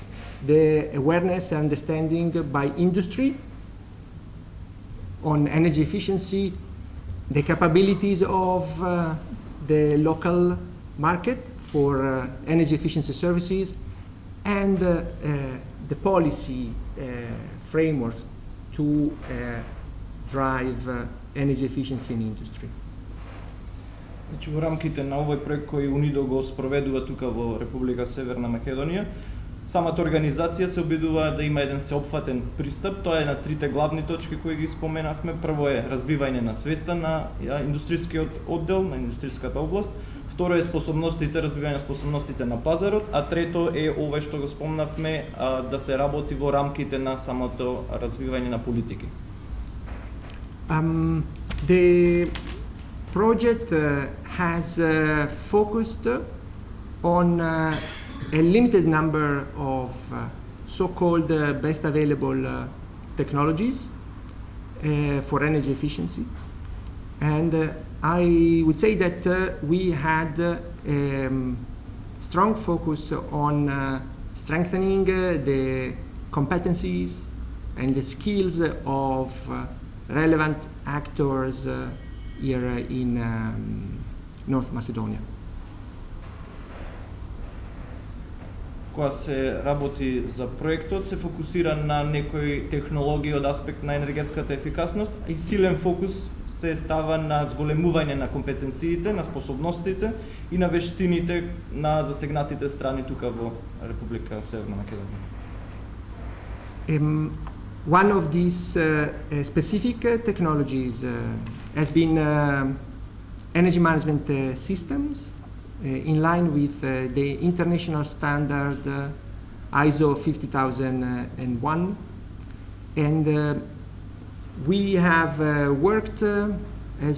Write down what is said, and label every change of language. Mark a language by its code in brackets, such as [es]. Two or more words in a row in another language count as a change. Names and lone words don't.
[en] The awareness and understanding by industry on energy efficiency, the capabilities of the local market for energy efficiency services, and the policy frameworks to drive energy efficiency in industry. [mk] Значи во рамките на овој проект кој УНИДО го спроведува тука во Република Северна Македонија, самата организација се обидува да има еден сеопфатен пристап. Тоа е на трите главни точки кои ги споменавме. Прво е развивање на свеста на индустријскиот оддел, на индустријската област. Второ е способностите, развивање на способностите на пазарот, а трето е ова што го спомнавме, да се работи во рамките на самото развивање на политики. [en] The project has focused on a limited number of so-called best available technologies for energy efficiency, and I would say that we had strong focus on strengthening the competencies and the skills of relevant actors here in North Macedonia. [mk] Кога се работи за проектот, се фокусира на некои технологии од аспект на енергетската ефикасност и силен фокус се става на зголемување на компетенциите, на способностите и на вештините на засегнатите страни тука во Република Северна Македонија. [en] One of these specific technologies has been energy management systems in line with the international standard ISO 50001, and we have worked as